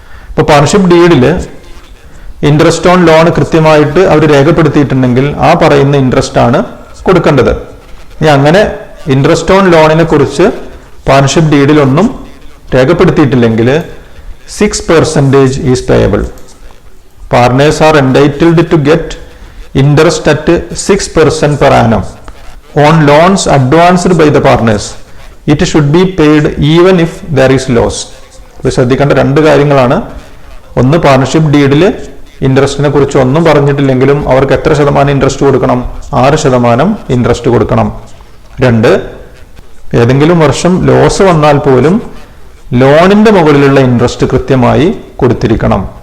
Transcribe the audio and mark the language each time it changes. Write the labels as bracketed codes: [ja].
[ml] ഇപ്പോൾ partnership ഡീഡിൽ interest on loan കൃത്യമായിട്ട് അവർ രേഖപ്പെടുത്തിയിട്ടുണ്ടെങ്കിൽ ആ പറയുന്ന ഇൻട്രസ്റ്റ് ആണ് കൊടുക്കേണ്ടത്. ഇനി അങ്ങനെ ഇൻട്രസ്റ്റ് ഓൺ ലോണിനെ കുറിച്ച് പാർട്ണർഷിപ്പ് ഡീഡിൽ ഒന്നും രേഖപ്പെടുത്തിയിട്ടില്ലെങ്കിൽ 6% [en] Is payable. Partners are entitled to get interest at 6% per annum on loans advanced by the partners. It should be paid even if there is loss. [ml] അപ്പോൾ ശ്രദ്ധിക്കേണ്ട രണ്ട് കാര്യങ്ങളാണ്. ഒന്ന്, പാർട്ണർഷിപ്പ് ഡീഡിൽ ഇൻട്രസ്റ്റിനെ കുറിച്ച് ഒന്നും പറഞ്ഞിട്ടില്ലെങ്കിലും അവർക്ക് എത്ര ശതമാനം ഇൻട്രസ്റ്റ് കൊടുക്കണം? 6% ഇൻട്രസ്റ്റ് കൊടുക്കണം. രണ്ട്, ഏതെങ്കിലും വർഷം ലോസ് വന്നാൽ പോലും ലോണിന്റെ മുകളിലുള്ള ഇൻട്രസ്റ്റ് കൃത്യമായി കൊടുത്തിരിക്കണം.